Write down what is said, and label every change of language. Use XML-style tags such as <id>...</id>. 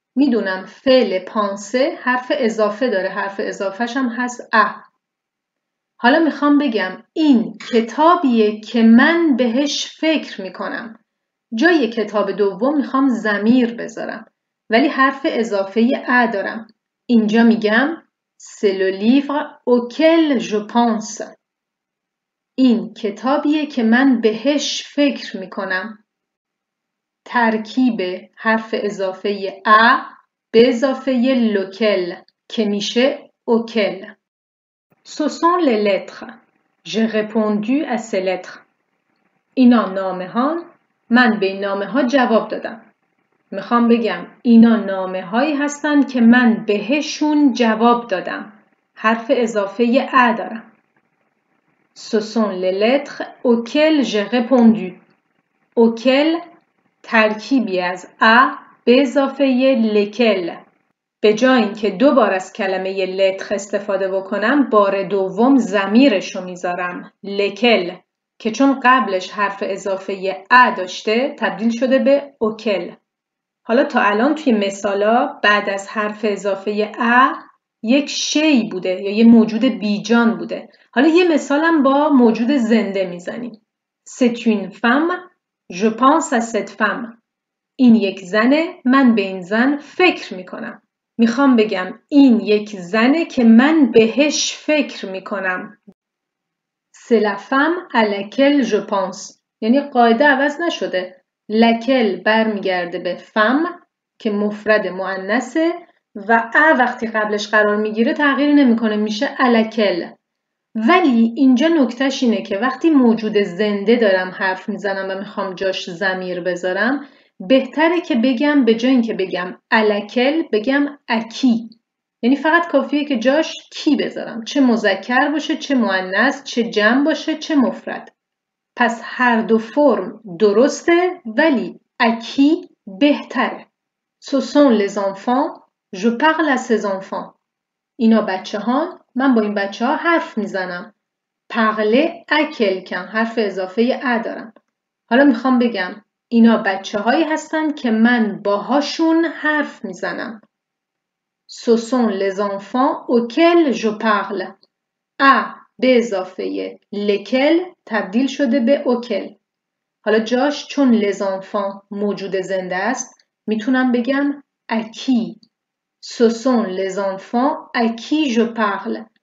<fa>میدونم فعل پانسه حرف اضافه داره. حرف اضافهش هم هست ا. حالا میخوام بگم این کتابیه که من بهش فکر میکنم. جای کتاب دوم میخوام ضمیر بذارم. ولی حرف اضافه ا دارم. اینجا میگم</fa> <fr>C'est le livre auquel je pense.</fr> <fa>این کتابیه که من بهش فکر میکنم. ترکیب حرف اضافه ا به اضافه لوکل که میشه اوکل.</fa> <fr>Ce sont les lettres. J'ai répondu à ces lettres.</fr> <fa>اینا نامه ها. من به این نامه ها جواب دادم. میخوام بگم اینا نامه هایی هستن که من بهشون جواب دادم. حرف اضافه ا دارم.</fa> <fr>Ce sont les lettres auxquelles j'ai répondu.</fr> <fa>auquel ترکیبی از ا به اضافه لکل. به جای اینکه 2 بار از کلمه لتر استفاده بکنم بار دوم ضمیرش رو میذارم لکل که چون قبلش حرف اضافه ا داشته تبدیل شده به اوکل. حالا تا الان توی مثالا بعد از حرف اضافه ا یک شی بوده یا یه موجود بیجان بوده. حالا یه مثالم با موجود زنده میزنیم.</fa> <fr>C'est une femme. Je pense à cette femme.</fr> <fa>این یک زنه. من به این زن فکر میکنم. میخوام بگم این یک زنه که من بهش فکر میکنم.</fa> <fr>C'est la femme à laquelle je pense.</fr> <fa>یعنی قاعده عوض نشده. لکل برمیگرده به فم که مفرد مؤنثه و ا وقتی قبلش قرار میگیره تغییری نمیکنه میشه الکل. ولی اینجا نکتهش اینه که وقتی موجود زنده دارم حرف میزنم و میخوام جاش ضمیر بذارم بهتره که بگم به جای اینکه بگم الکل بگم اکی. یعنی فقط کافیه که جاش کی بذارم. چه مذکر باشه چه مؤنث چه جمع باشه چه مفرد. پس هر دو فرم درسته ولی اکی بهتره.</fa> <fr>Ce sont les enfants. Je parle à ces enfants.</fr> <fa>اینا بچه ها. من با این بچه ها حرف میزنم.</fa> <fr>parler à quelqu'un.</fr> <fa>حرف اضافه ا دارم. حالا میخوام بگم اینا بچه هایی هستن که من باهاشون حرف میزنم.</fa> <fr>Ce sont les enfants auxquels je parle.</fr> <fa>ا به اضافه لکل تبدیل شده به اوکل. حالا جاش چون les enfants موجود زنده است میتونم بگم اکی.</fa> <fr>Ce sont les enfants à qui je parle.</fr>